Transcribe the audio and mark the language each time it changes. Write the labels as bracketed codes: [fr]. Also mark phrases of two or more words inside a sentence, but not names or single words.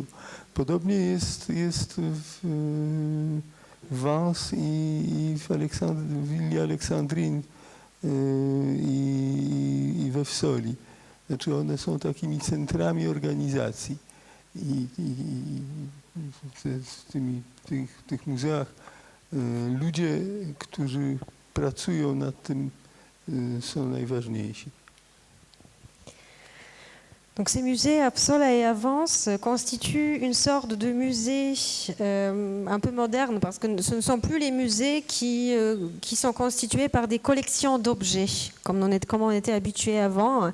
[pl] Podobnie jest w Vence i w Willi Aleksandrine i we Wsoli. Znaczy one są takimi centrami organizacji i w tych muzeach ludzie, którzy pracują nad tym, są najważniejsi. [fr] Donc ces musées à Psola et à Vence constituent une sorte de musée un peu moderne parce que ce ne sont plus les musées qui sont constitués par des collections d'objets comme on était habitué avant.